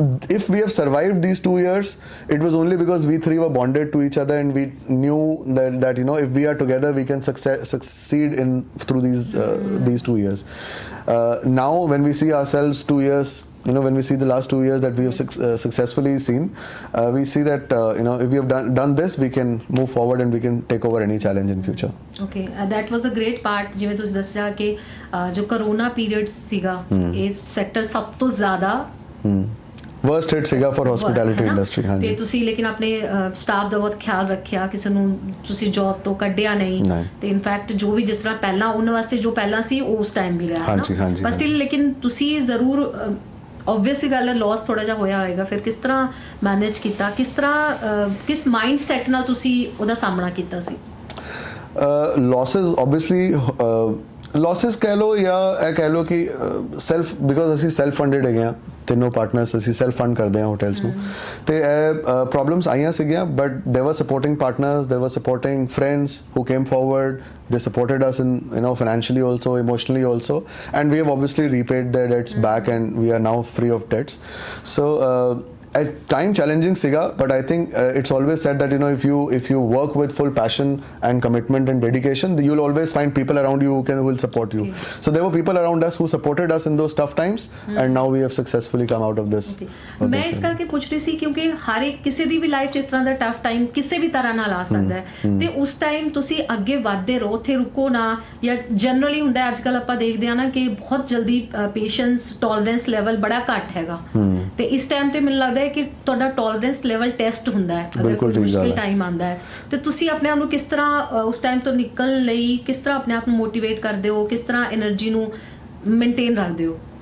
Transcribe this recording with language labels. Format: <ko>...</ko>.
<en>If we have survived these 2 years, it was only because we 3 were bonded to each other and we knew that if we are together, we can succeed through these 2 years. Now, when we see ourselves 2 years, when we see the last 2 years that we have successfully seen, we see that if we have done this, we can move forward and we can take over any challenge in future. Okay, that was a great part.</en> <pa>ਜਿਵੇਂ ਤੁਸੀਂ ਦੱਸਿਆ ਕਿ ਜੋ corona period ਸੀਗਾ ਇਸ sector ਸਭ ਤੋਂ ਜ਼ਿਆਦਾ</pa> <en>worst hit ਸੀਗਾ for hospitality industry.</en> <pa>ਤੇ ਤੁਸੀਂ ਲੇਕਿਨ ਆਪਣੇ ਸਟਾਫ ਦਾ ਬਹੁਤ ਖਿਆਲ ਰੱਖਿਆ, ਕਿਸੇ ਨੂੰ ਤੁਸੀਂ ਜੌਬ ਤੋਂ ਕੱਢਿਆ ਨਹੀਂ ਤੇ ਇਨਫੈਕਟ ਜੋ ਵੀ ਜਿਸ ਤਰ੍ਹਾਂ ਪਹਿਲਾਂ ਉਹਨਾਂ ਵਾਸਤੇ ਜੋ ਪਹਿਲਾਂ ਸੀ ਉਸ ਟਾਈਮ ਵੀ ਰਿਹਾ ਨਾ, ਪਰ ਸਟਿਲ ਲੇਕਿਨ ਤੁਸੀਂ ਜ਼ਰੂਰ obviously ਗੱਲ ਹੈ ਲਾਸ ਥੋੜਾ ਜਿਹਾ ਹੋਇਆ ਹੋਏਗਾ, ਫਿਰ ਕਿਸ ਤਰ੍ਹਾਂ ਮੈਨੇਜ ਕੀਤਾ, ਕਿਸ ਮਾਈਂਡ ਸੈਟ ਨਾਲ ਤੁਸੀਂ ਉਹਦਾ ਸਾਹਮਣਾ ਕੀਤਾ ਸੀ?</pa> <en>losses obviously losses</en> <pa>ਕਹਿ ਲਓ ਜਾਂ ਇਹ ਕਹਿ ਲਓ ਕਿ because ਅਸੀਂ ਸੈਲਫ ਫੰਡਡ ਹੈਗੇ ਆ ਤਿੰਨੋਂ ਪਾਰਟਨਰਸ, ਅਸੀਂ ਸੈਲਫ ਫੰਡ ਕਰਦੇ ਹਾਂ ਹੋਟਲਸ ਨੂੰ ਤੇ ਇਹ ਪ੍ਰੋਬਲਮਸ ਆਈਆਂ ਸੀਗੀਆਂ</pa> <en>But they were supporting partners, they were supporting friends who came forward. They supported us in financially also, emotionally also, and we have obviously repaid their debts back and we are now free of debts. So at time challenging siga, but I think it's always said that if you work with full passion and commitment and dedication, you'll always find people around you who will support you. So there were people around us who supported us in those tough times, and now we have successfully come out of this.</en> <pa>मैं इस करके पूछ रही सी क्योंकि हर एक किसी दी भी life जिस तरह ਦਾ ਟਫ ਟਾਈਮ ਕਿਸੇ ਵੀ ਤਰ੍ਹਾਂ ਨਾਲ ਆ ਸਕਦਾ ਹੈ ਤੇ ਉਸ ਟਾਈਮ ਤੁਸੀਂ ਅੱਗੇ ਵਧਦੇ ਰਹੋ, ਉੱਥੇ ਰੁਕੋ ਨਾ, ਜਾਂ ਜਨਰਲੀ ਹੁੰਦਾ ਅੱਜ ਕੱਲ ਆਪਾਂ ਦੇਖਦੇ ਆ ਨਾ ਕਿ ਬਹੁਤ ਜਲਦੀ ਪੇਸ਼ੈਂਸ ਟੋਲਰੈਂਸ ਲੈਵਲ ਬੜਾ ਘੱਟ ਹੈਗਾ ਤੇ ਇਸ ਟਾਈਮ ਤੇ ਮੈਨੂੰ ਲੱਗਦਾ ਹੈ ਕਿ ਤੁਹਾਡਾ ਟੋਲਰੈਂਸ ਲੈਵਲ ਟੈਸਟ ਹੁੰਦਾ ਹੈ ਅਗਰ ਕੋਈ ਮੁਸ਼ਕਿਲ ਟਾਈਮ ਆਉਂਦਾ ਹੈ ਤੇ ਤੁਸੀਂ ਆਪਣੇ ਆਪ ਨੂੰ ਕਿਸ ਤਰ੍ਹਾਂ ਉਸ ਟਾਈਮ ਤੋਂ ਨਿਕਲਣ ਲਈ ਕਿਸ ਤਰ੍ਹਾਂ ਆਪਣੇ ਆਪ ਨੂੰ ਮੋਟੀਵੇਟ ਕਰਦੇ ਹੋ, ਕਿਸ ਤਰ੍ਹਾਂ એનર્ਜੀ ਨੂੰ ਮੇਨਟੇਨ ਰੱਖਦੇ ਹੋ?</pa>